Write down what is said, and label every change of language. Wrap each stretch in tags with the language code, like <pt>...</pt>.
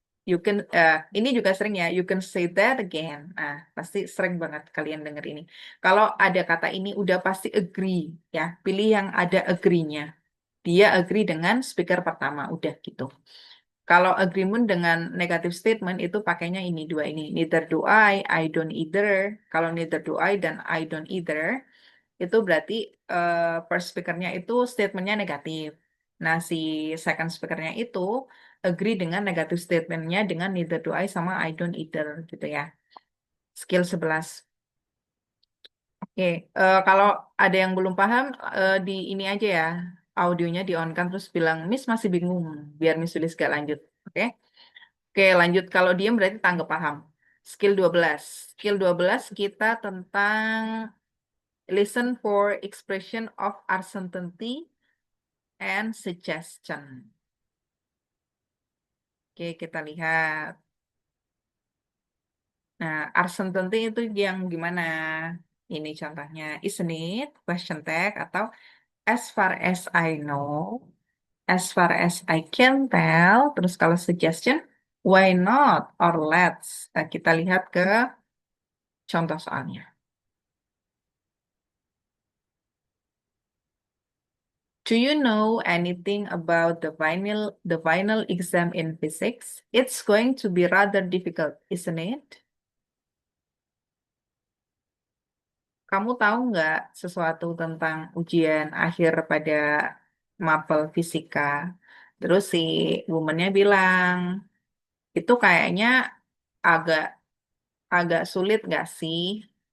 <en>You can,</en> <id>ini juga sering ya,</id> <en>you can say that again.</en> <id>Nah, pasti sering banget kalian denger ini. Kalau ada kata ini udah pasti agree ya, pilih yang ada agree-nya. Dia agree dengan speaker pertama, udah gitu. Kalau agreement dengan negative statement itu pakainya ini dua ini.</id> <en>Neither do I don't either.</en> <id>Kalau</id> <en>neither do I</en> <id>dan</id> <en>I don't either,</en> <id>itu berarti first speakernya itu statementnya negatif. Nah, si second speakernya itu agree dengan negative statementnya dengan</id> <en>neither do I</en> <id>sama</id> <en>I don't either</en> <id>gitu ya. Skill 11. Oke, kalau ada yang belum paham, di ini aja ya, audionya di on kan terus bilang, Miss masih bingung, biar Miss Sulis gak lanjut. Oke? Oke, lanjut. Kalau diem berarti tanggap paham. Skill 12. Skill 12 kita tentang</id> <en>listen for expression of uncertainty and suggestion.</en> <id>Oke, kita lihat. Nah, uncertainty itu yang gimana? Ini contohnya,</id> <en>isn't it? Question tag atau as far as I know, as far as I can tell.</en> <id>Terus kalau suggestion,</id> <en>why not or let's.</en> <id>Kita lihat ke contoh soalnya.</id> <en>Do you know anything about the final exam in physics? It's going to be rather difficult, isn't it?</en> <id>Kamu tahu nggak sesuatu tentang ujian akhir pada mapel fisika? Terus si womannya bilang, itu kayaknya agak agak sulit nggak sih?</id>